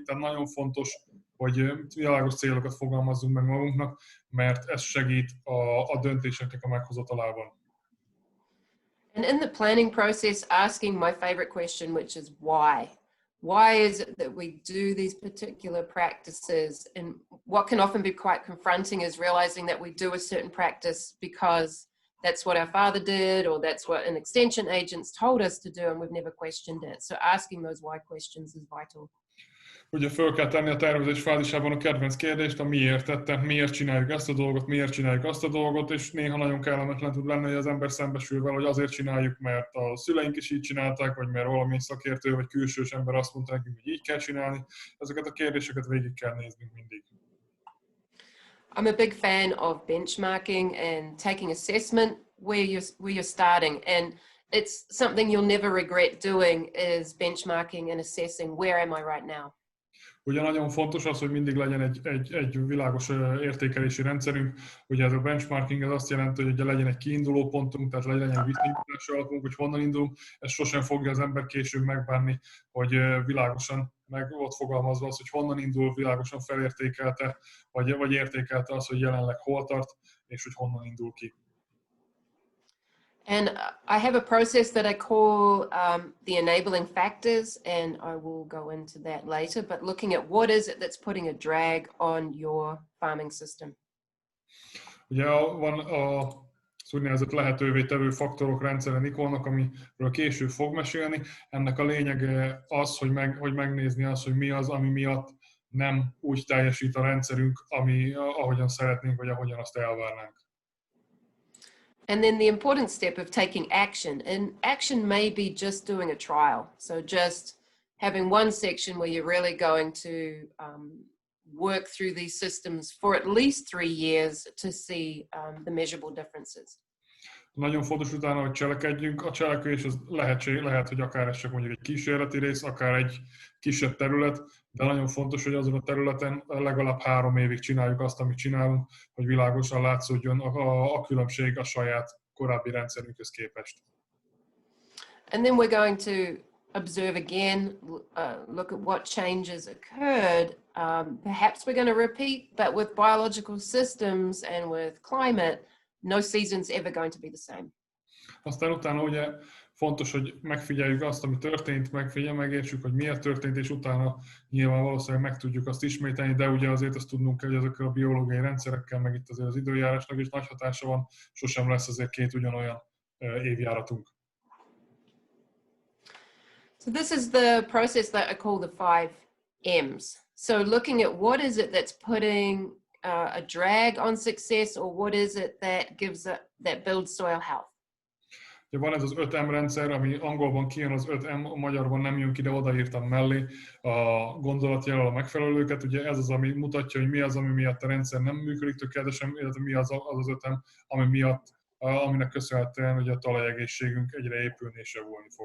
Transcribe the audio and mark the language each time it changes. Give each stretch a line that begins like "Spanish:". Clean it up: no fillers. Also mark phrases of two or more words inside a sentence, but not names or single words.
Hungarian: Tehát nagyon fontos, hogy világos célokat fogalmazzunk meg magunknak, mert ez segít a döntéseknek a meghozatalában.
English: And in the planning process, asking my favorite question, which is why? Why is it that we do these particular practices? And what can often be quite confronting is realizing that we do a certain practice because that's what our father did, or that's what an extension agent's told us to do, and we've never questioned it. So asking those why questions is vital.
Hungarian: Ugye föl kell tenni a tervezés fázisában a kedvenc kérdést, a miért tettem, miért csináljuk ezt a dolgot, miért csináljuk azt a dolgot, és néha nagyon kellemetlen tud lenni, hogy az ember szembesül vele, hogy azért csináljuk, mert a szüleink is így csinálták, vagy mert valami szakértő vagy külsős ember azt mondta nekünk, hogy így kell csinálni. Ezeket a kérdéseket végig kell néznünk mindig.
English: I'm a big fan of benchmarking and taking assessment where you're starting, and it's something you'll never regret doing is benchmarking and assessing where am I right now.
Hungarian: Ugye nagyon fontos az, hogy mindig legyen egy világos értékelési rendszerünk. Ugye ez a benchmarking ez azt jelenti, hogy ugye legyen egy kiinduló pontunk, tehát legyen egy viszonyítási alapunk, hogy honnan indulunk. Ez sosem fogja az ember később megbánni, hogy világosan meg ott fogalmazva az, hogy honnan indul, világosan felértékelte, vagy értékelte az, hogy jelenleg hol tart, és hogy honnan indul ki.
English: And I have a process that I call the enabling factors, and I will go into that later, but looking at what is it that's putting a drag on your farming system.
Hungarian: Ugye van az úgynevezett lehetővé tevő faktorok rendszere Nicolnak, amiről később fog mesélni. Ennek a lényege az, hogy megnézni azt, hogy mi az, ami miatt nem úgy teljesít a rendszerünk, ahogyan szeretnénk, vagy ahogyan azt elvárnánk.
English: And then the important step of taking action. And action may be just doing a trial. So just having one section where you're really going to work through these systems for at least 3 years to see the measurable differences.
Hungarian: Nagyon fontos utána, hogy cselekedjünk. A cselekvés az lehet, hogy akár ez csak mondjuk egy kísérleti rész, akár egy kisebb terület, de nagyon fontos, hogy azon a területen legalább 3 évig csináljuk azt, amit csinálunk, hogy világosan látszódjon a különbség a saját korábbi rendszerünkhöz képest.
English: And then we're going to observe again, look at what changes occurred. Perhaps we're going to repeat, but with biological systems and with climate, no season's ever going to be the same.
Hungarian: Aztán utána ugye fontos, hogy megfigyeljük azt, ami történt, megértsük, hogy miért történt, és utána nyilván valószínűleg meg tudjuk azt ismételni, de ugye azért azt tudnunk kell, hogy ezekkel a biológiai rendszerekkel, meg itt azért az időjárásnak is nagy hatása van, sosem lesz azért 2 ugyanolyan évjáratunk.
English: So this is the process that I call the 5 M's. So looking at what is it that's putting a drag on success, or what is it that that builds soil health.
Hungarian: Ugye van ez az 5M rendszer, ami angolban kijön az 5M, a magyarban nem jön ki, de odaírtam mellé a gondolatjelöl a megfelelőket. Ugye ez az, ami mutatja, hogy mi az, ami miatt a rendszer nem működik tökéletesen, illetve mi az 5M, ami miatt, aminek köszönhetően hogy a talajegészségünk egyre épülni és javulni fog.